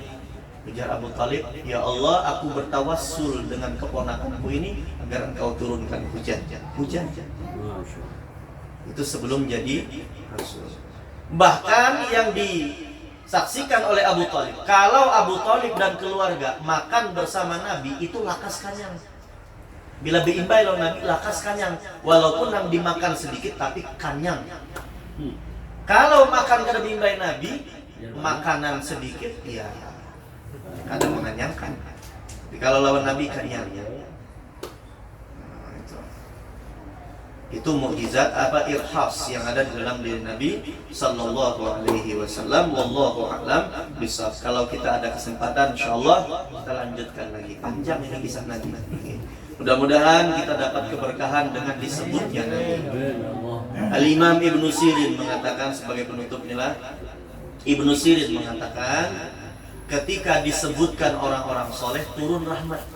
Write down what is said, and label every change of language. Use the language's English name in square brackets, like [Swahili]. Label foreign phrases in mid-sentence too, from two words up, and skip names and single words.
[Indonesian] Ujar Abu Thalib, [Arabic] ya Allah, [Indonesian] aku bertawassul dengan keponakanku ini agar engkau turunkan hujan. Itu sebelum jadi Rasul. Bahkan yang disaksikan oleh Abu Thalib, kalau Abu Thalib dan keluarga makan bersama Nabi itu [Banjar] lakas kanyang. Bila beimbai lawan Nabi lakas kanyang, [Indonesian] walaupun yang dimakan sedikit tapi [Banjar] kanyang. [Indonesian] Kalau makan kada beimbai Nabi, makanan sedikit ya kadang mengenyangkan. Tapi kalau lawan Nabi kenyang. Itu mukjizat apa irhas yang ada di dalam diri Nabi [Arabic] sallallahu alaihi wasallam. Wallahu a'lam bishawab. [Indonesian] Kalau kita ada kesempatan insyaallah kita lanjutkan lagi. Panjang ini kisah Nabi. Mudah-mudahan kita dapat keberkahan dengan disebutnya Nabi. Al-Imam Ibnu Sirin mengatakan sebagai penutup inilah, Ibnu Sirin mengatakan ketika disebutkan orang-orang soleh turun rahmat.